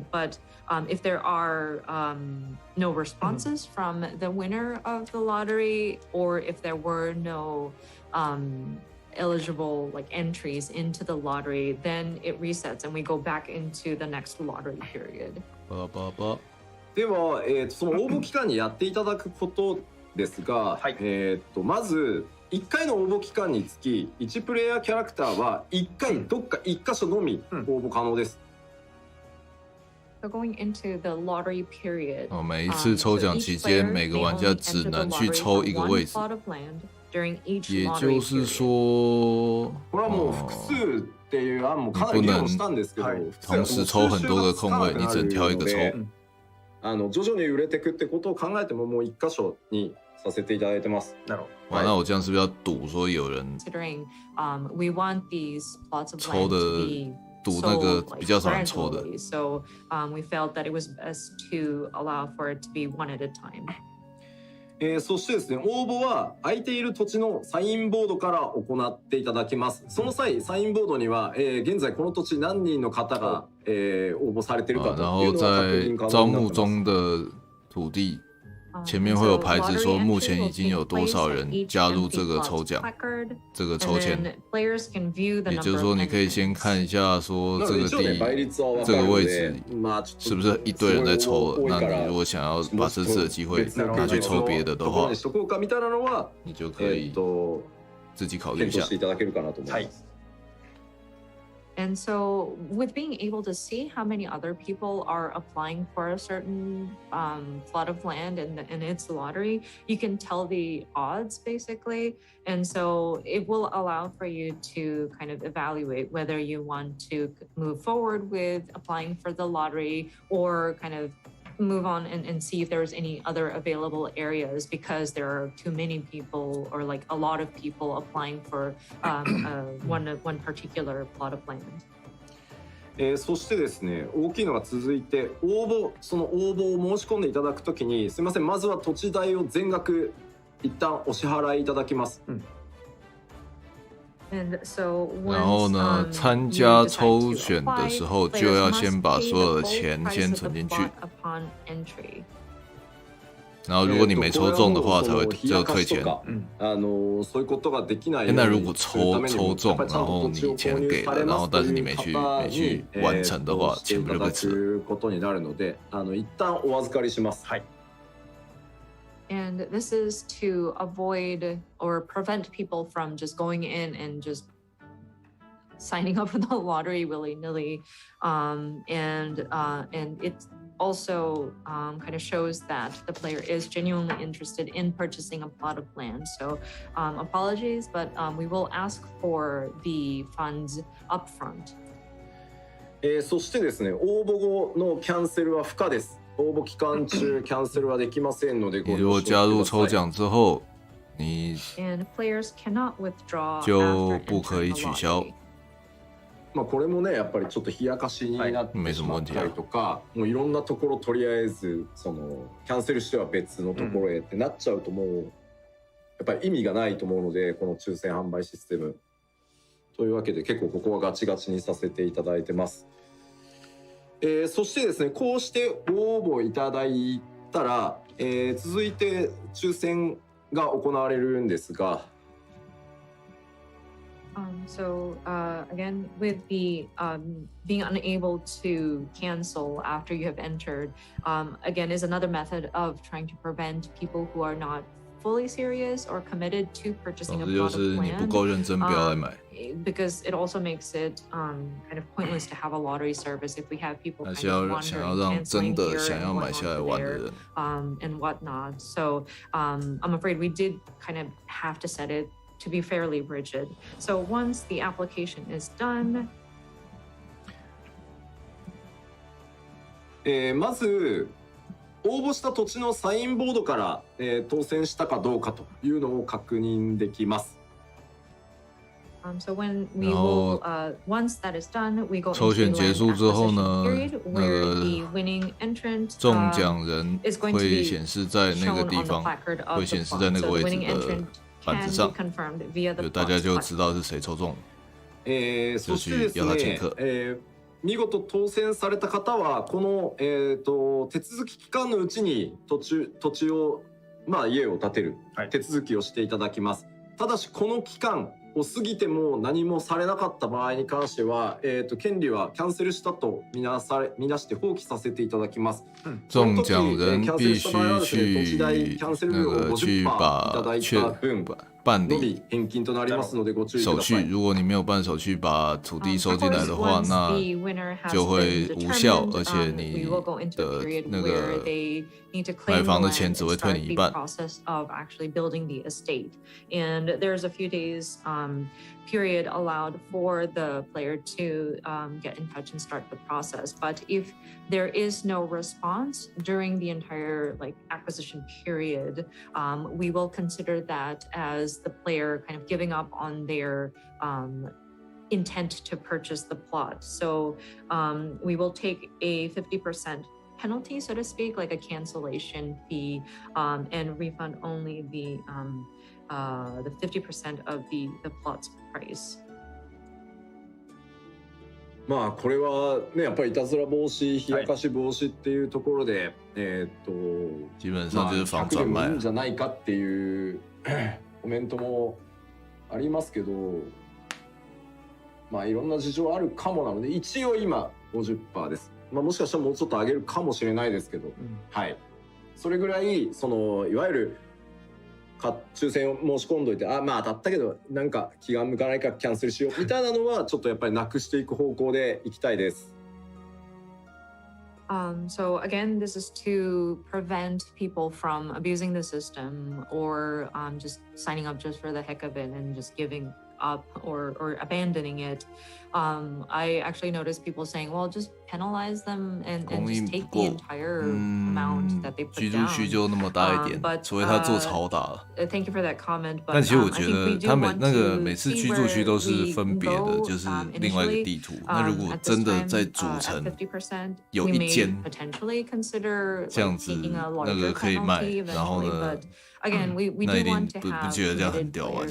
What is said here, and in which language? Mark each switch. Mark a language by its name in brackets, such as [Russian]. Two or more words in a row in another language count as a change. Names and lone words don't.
[English] But if there are no responses from the winner of the lottery, or if there were no eligible entries into the lottery, then it resets and we go back into the next lottery period. [Japanese] では、その応募期間にやっていただくことですが、まず1回の応募期間につき1プレイヤーキャラクターは1回どっか1箇所のみ応募可能です。 [English] So going into the lottery period, [Chinese] 每一次抽奖期间，每个玩家只能去抽一个位置。也就是说， [Japanese] これはもう複数っていう案もかなり議論したんですけど、 [Chinese] 同時抽很多个空位，你只能挑一个抽。 [Japanese] 徐々に売れていくってことを考えてももう1箇所にさせていただいてます。なるほど。 [Chinese] 哇，那我这样是不是要赌说有人 [English] Considering we want these plots of [Chinese] 抽 [English] land [Chinese] 的 [English] to be [Chinese] 赌那个 [English] sold, [Chinese] 比较少人抽的？ [English] gradually, so we felt that it was best to allow for it to be one at a time. [Japanese] そしてですね、応募は空いている土地のサインボードから行っていただきます。その際、サインボードには、現在この土地何人の方が、応募されているかというのが確認可 [Chinese] 招 [Japanese] 能になってます。 [Chinese] 募中的土地前面会有牌子说目前已经有多少人加入这个抽奖，这个抽签。也就是说，你可以先看一下说这个这个位置是不是一堆人在抽了。那你如果想要把这次的机会拿去抽别的的话，你就可以自己考虑一下。 [English] And so with being able to see how many other people are applying for a certain plot of land in its lottery, you can tell the odds basically. And so it will allow for you to kind of evaluate whether you want to move forward with applying for the lottery or kind of move on and see if there's any other available areas because there are too many people or like a lot of people applying for one particular plot of land. [Japanese] そしてですね、大きいのが続いてその応募を申し込んでいただくときに、すみません、まずは土地代を全額一旦お支払いいただきます。 [English] And so [Chinese] 然后呢，参加抽选的时候就要先把所有的钱先存进去。然后如果你没抽中的话，才会就退钱。那如果抽中，然后你钱给了，然后但是你没去完成的话，钱不就被吃了？ [Japanese] 一旦お預かりします。 [English] And this is to avoid or prevent people from just going in and just signing up for the lottery willy-nilly. And it also kind of shows that the player is genuinely interested in purchasing a plot of land. So apologies, but we will ask for the funds upfront. [Japanese] そしてですね、応募後のキャンセルは不可です。応募期間中キャンセルはできませんので、 [Chinese] 你如果加入抽奖之后，你就不可以取消。 [Japanese] まあこれもねやっぱりちょっっと冷やかしになってしまったりとか、もういろんなところとりあえずそのキャンセルしては別のところへってなっちゃうともうやっぱり意味がないと思うので、この抽選販売システムというわけで結構ここはガチガチにさせていただいてます。そしてですね、こうしてご応募いただいたら、続いて抽選が行われるんですが、 [English] So again, with the being unable to cancel after you have entered, again, is another method of trying to prevent people who are not fully serious or committed to purchasing a product plan. Because it also makes it kind of pointless to have a lottery service if we have people kind of wandering, canceling here and and whatnot. So I'm afraid we did kind of have to set it to be fairly rigid. So once the application is done, [Japanese] まず応募した土地のサインボードから、当選したかどうかというのを確認できます。 [English] So when we will, once that is done, we go [Chinese] 抽选结束之后呢， [English] the winning entrant [Chinese] 中奖人会显示在那个地方，会显示在那个位置的板子上，就大家就知道是谁抽中了，就去要他请客。 [Japanese] 見事当選された方はこの、手続き期間のうちに土地を、まあ、家を建てる手続きをしていただきます。ただしこの期間を過ぎても何もされなかった場合に関しては、権利はキャンセルしたとみなして放棄させていただきます。 [Chinese] 中奖人必须去那个去把办理手续，如果你没有办手续把土地收进来的话，那就会无效，而且你的那个买房的钱只会退你一半。 [English] Period allowed for the player to get in touch and start the process. But if there is no response during the entire acquisition period, we will consider that as the player kind of giving up on their intent to purchase the plot. So we will take a 50% penalty, so to speak, like a cancellation fee, and refund only the 50% of the plot's price. [Japanese] まあこれはねやっぱりいたずら防止、冷やかし防止っていうところで、 [Chinese] 基本上就是防转卖 [Japanese] いいんじゃないかっていうコメントもありますけど、まあいろんな事情あるかもなので一応今 50% です。まあもしかしたらもうちょっと上げるかもしれないですけど、はい。それぐらいそのいわゆる抽選を申し込んどいて、まあ当たったけどなんか気が向かないからキャンセルしようみたいなのはちょっとやっぱりなくしていく方向でいきたいです。 [English] So again, this is to prevent people from abusing the system or just signing up just for the heck of it and just giving up or abandoning it. I actually noticed people saying, well, just penalize them and just take the entire amount that they put [Chinese] 居住区就那么大一点，除非他做超大了。 [English] Thank you for that comment. [Chinese] 但其实我觉得他那个每次居住区都是分别的，就是另外一个地图。那如果真的在主城有一间这样子，那个可以卖，然后呢？那一定不觉得这样很屌吗？